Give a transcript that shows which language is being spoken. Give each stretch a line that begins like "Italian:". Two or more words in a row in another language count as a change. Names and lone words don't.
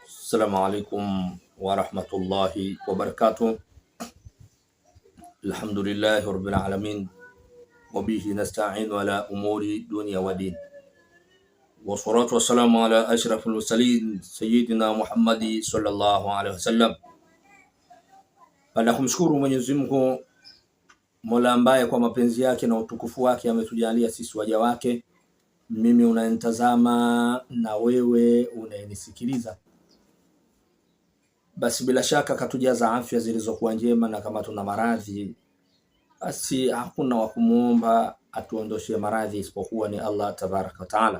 Arabic: السلام عليكم ورحمة الله وبركاته. الحمد لله رب العالمين وبه نستعين على أمور الدنيا والدين، والصلاة والسلام على أشرف المرسلين سيدنا محمد صلى الله عليه wasallam.
Swahili: Baada kumshukuru Mwenyezi Mungu Mola ambaye kwa mapenzi yake na utukufu wake ametujalia sisi waja wake, mimi unanitazama na wewe unayenisikiliza, basi bila shaka katujaza afya zilizokuwa njema, na kama tuna maradhi basi hakuna wa kumuomba atuondoshe maradhi isipokuwa ni Allah
Arabic: تبارك وتعالى.